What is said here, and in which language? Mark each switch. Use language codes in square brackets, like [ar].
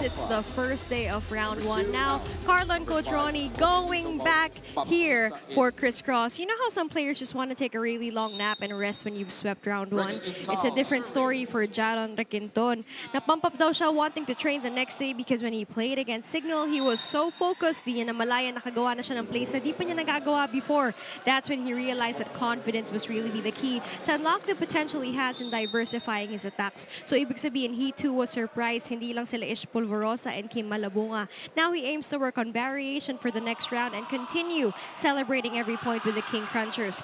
[en] It's the first day of round 1 now. Carlo and Coach Ronnie going back here for Criss Cross. You know how some players just want to take a really long nap and rest when you've swept round 1? It's a different story for Jaron Requinton. [tl] Napump up daw siya [en] wanting to train the next day because when he played against Signal, he was so focused. [tl] Di niya namalaya, nakagawa na siya ng plays na di pa niya nagagawa before. [en] That's when he realized that confidence must really be the key to unlock the potential he has in diversifying his attacks. So [tl] ibig sabihin, [en] he too was surprised. [tl] Hindi lang sila [en] Ish Polvorosa and Kim Malabunga. Now he aims to work on variation for the next round and continue celebrating every point with the King Crunchers.